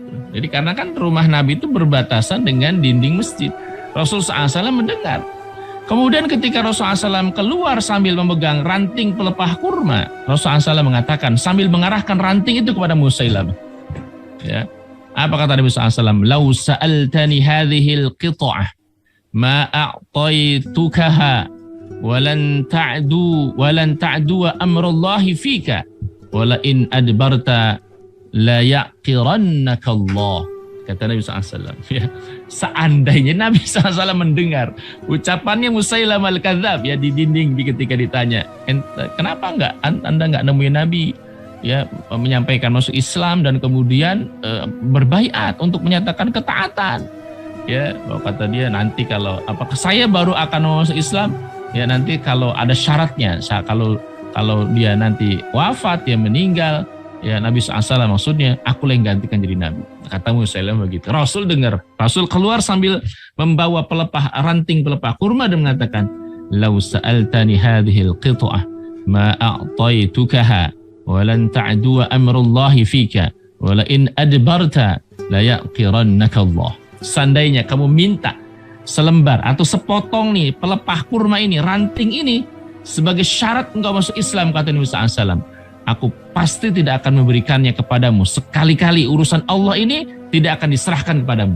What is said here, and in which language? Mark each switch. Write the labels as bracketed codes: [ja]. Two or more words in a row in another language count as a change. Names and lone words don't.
[id] Jadi karena kan rumah Nabi itu berbatasan dengan dinding masjid. Rasul SAW mendengar. Kemudian ketika Rasul SAW keluar sambil memegang ranting pelepah kurma, Rasul SAW mengatakan sambil mengarahkan ranting itu kepada Musailamah. Ya. Apa kata Nabi SAW? [ar] لو سألتني هذه القطعة ما أعطيتكها ولن تعدو أمر الله فيك ولئن أدبرت ليعقرنك الله, [id] kata Nabi SAW. Ya, seandainya Nabi SAW mendengar ucapannya Musailamah al-Kadzab, ya di dinding ketika ditanya, kenapa Anda nggak nemuin Nabi, ya menyampaikan masuk Islam dan kemudian berbaiat untuk menyatakan ketaatan, ya kata dia nanti kalau apakah saya baru akan masuk Islam, ya nanti kalau ada syaratnya, kalau dia nanti wafat, dia meninggal, ya Nabi SAW maksudnya aku yang gantikan jadi Nabi. Kata Musailamah begitu. Rasul dengar. Rasul keluar sambil membawa ranting pelepah kurma dan mengatakan, [ar] "لو سألتني هذه القطعة ما أعطيتكها ولن تعدو أمر الله فيك ولئن أدبرت ليعقرنك الله." [id] Seandainya kamu minta selembar atau sepotong nih pelepah kurma ini, ranting ini sebagai syarat engkau masuk Islam, kata Nabi SAW, aku pasti tidak akan memberikannya kepadamu. Sekali-kali urusan Allah ini tidak akan diserahkan kepadamu.